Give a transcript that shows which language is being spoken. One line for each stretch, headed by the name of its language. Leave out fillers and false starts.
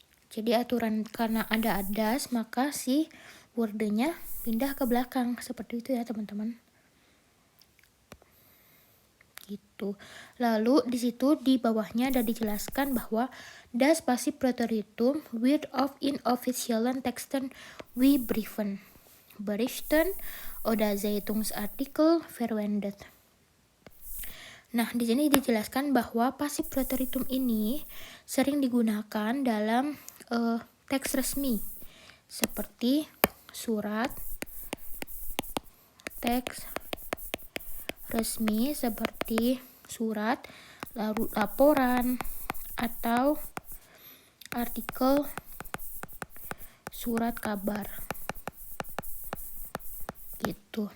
Indonesian: Jadi aturan karena ada das, maka si wordnya pindah ke belakang. Seperti itu ya, teman-teman. Gitu. Lalu di situ di bawahnya ada dijelaskan bahwa
German: das Passiv Präteritum wird auf inoffiziellen Texten wie Briefen, Berichten oder Zeitungsartikel verwendet.
Indonesian: Nah, di sini dijelaskan bahwa pasif preteritum ini sering digunakan dalam teks resmi seperti surat, teks resmi seperti surat, lalu laporan, atau artikel surat kabar gitu.